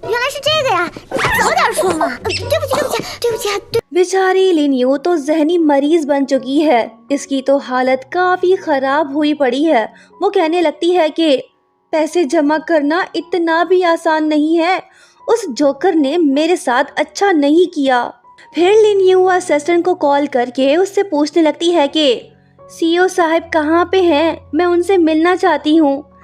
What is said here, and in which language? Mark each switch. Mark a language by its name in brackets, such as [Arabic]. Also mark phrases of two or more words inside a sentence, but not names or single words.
[Chinese] 是这个呀，你早点说嘛。对不起对不起对不起对。 [Hindi] बेचारी लिनियो तो जहनी मरीज बन चुकी है। इसकी तो हालत काफी खराब हुई पड़ी है। वो कहने लगती है कि पैसे जमा करना इतना भी आसान नहीं है। उस जोकर ने मेरे साथ अच्छा नहीं किया। फिर लिनियो असिस्टेंट को कॉल करके उससे पूछने लगती है कि सीईओ साहब कहाँ पे हैं, मैं उनसे मिलना चाहती हूँ।